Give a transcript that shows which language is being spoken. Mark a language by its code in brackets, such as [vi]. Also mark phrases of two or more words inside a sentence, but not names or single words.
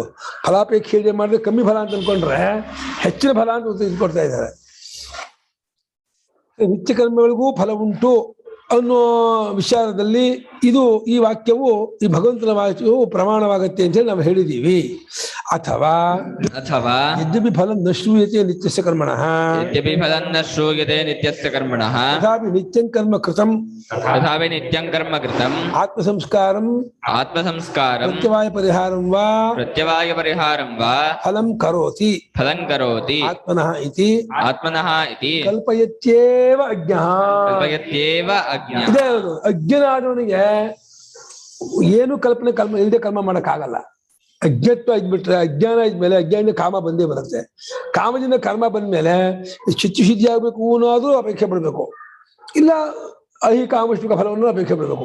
[kn] ಫಲಾಪೇಕ್ಷೆ ಇಲ್ಲದೆ ಮಾಡಿದ್ರೆ ಕಮ್ಮಿ ಫಲ ಅಂತ ಅನ್ಕೊಂಡ್ರೆ ಹೆಚ್ಚಿನ ಫಲ ಅಂತ ಕೊಡ್ತಾ ಇದ್ದಾರೆ. ನಿತ್ಯ ಕರ್ಮಗಳಿಗೂ ಫಲ ಉಂಟು ಅನ್ನೋ ವಿಚಾರದಲ್ಲಿ ಇದು ಈ ವಾಕ್ಯವು, ಈ ಭಗವಂತನ ವಾಕ್ಯವು ಪ್ರಮಾಣವಾಗತ್ತೆ ಅಂತ ಹೇಳಿ ನಾವು ಹೇಳಿದೀವಿ. [sa] ಅಥವಾ ಯದ್ಯಪಿ ಫಲಂ ನ ಶ್ರೂಯತೆ ನಿತ್ಯಸ್ಯ ಕರ್ಮಣಃ, ಯದ್ಯಪಿ ಫಲಂ ನ ಶ್ರೂಯತೆ ನಿತ್ಯಸ್ಯ ಕರ್ಮಣಃ, ತಥಾಪಿ ನಿತ್ಯಂ ಕರ್ಮ ಕೃತಂ, ತಥಾಪಿ ನಿತ್ಯಂ ಕರ್ಮ ಕೃತಂ, ಆತ್ಮಸಂಸ್ಕಾರಂ ಪ್ರತ್ಯವಾಯ ಪರಿಹಾರಂ ವಾ ಫಲಂ ಕರೋತಿ ಆತ್ಮನಃ ಇತಿ ಕಲ್ಪಯತ್ಯೇವ ಅಜ್ಞಃ. [kn] ಇದೇ ಹೇಳೋದು, ಅಜ್ಞನಾದವನಿಗೆ ಏನು ಕರ್ಮ ಇಲ್ಲದೆ ಕರ್ಮ ಮಾಡಕ್ಕಾಗಲ್ಲ. ಅಜ್ಞತ್ವ ಇದ್ಬಿಟ್ರೆ, ಅಜ್ಞಾನ ಇದ್ಮೇಲೆ ಅಜ್ಞಾನ ಕಾಮ ಬಂದೇ ಬರುತ್ತೆ. ಕಾಮದಿಂದ ಕರ್ಮ ಬಂದ್ಮೇಲೆ ಚಿತ್ತಶುದ್ಧಿ ಆಗ್ಬೇಕು ಅನ್ನೋದು ಅಪೇಕ್ಷೆ ಪಡ್ಬೇಕು, ಇಲ್ಲ ಕಾಮಶ್ಮಿಕ ಫಲವನ್ನು ಅಪೇಕ್ಷೆ ಪಡ್ಬೇಕು.